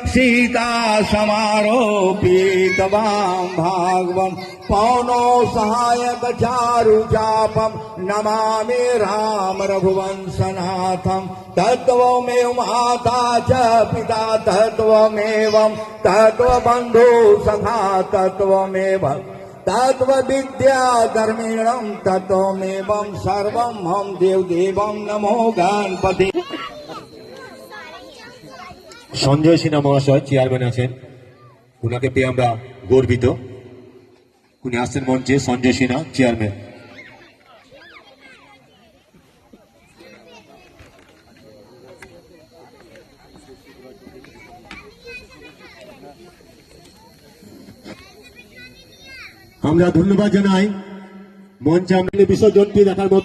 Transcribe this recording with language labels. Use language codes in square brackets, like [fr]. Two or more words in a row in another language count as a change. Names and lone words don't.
[sa] सीता समारोपितवां भागवं पौनो सहायक चारु चापम नमामि राम रघुवंशनाथं तत्त्वमेव माता च पिता तत्त्वमेवं तत्त्वबन्धु सखा तत्त्वमेव तत्त्वविद्या धर्मिणं तत्त्वमेवं सर्वं हम देवदेवं नमो गणपति। [bn] সঞ্জয় সিনহা মহাশয় চেয়ারম্যান আছেন, উনাকে পেয়ে আমরা গর্বিত। উনি আসছেন মঞ্চে, সঞ্জয় সিনহা চেয়ারম্যান। আমরা ধন্যবাদ জানাই মঞ্চে আমরা বিসর্জনটি দেখার মতো।